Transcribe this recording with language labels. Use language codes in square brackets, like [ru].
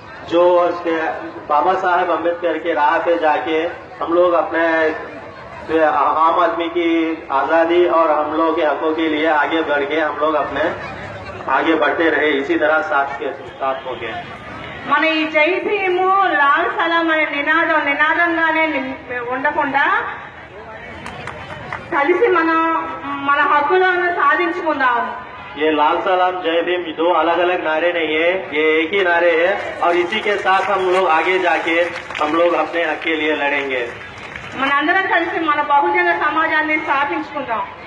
[hi] जो बाबा साहेब अम्बेडकर के राह पे जाके हम लोग अपने आम आदमी की आजादी और हम लोग के हकों के लिए आगे बढ़ के हम लोग अपने आगे बढ़ते रहे, इसी तरह साथ हो गए। [te] మన ఈ జై భీము లాల్ సలాం అనే నినాదంగానే ఉండకుండా కలిసి మనం మన హక్కులను సాధించుకుందాం। [hi] ये लाल सलाम जय भीम दो अलग अलग नारे नहीं है, ये एक ही नारे है और इसी के साथ हम लोग आगे जाके हम लोग अपने हक के लिए लड़ेंगे। [te] మనందరం కలిసి మన బహుజన సమాజాన్ని స్థాపించుకుందాం।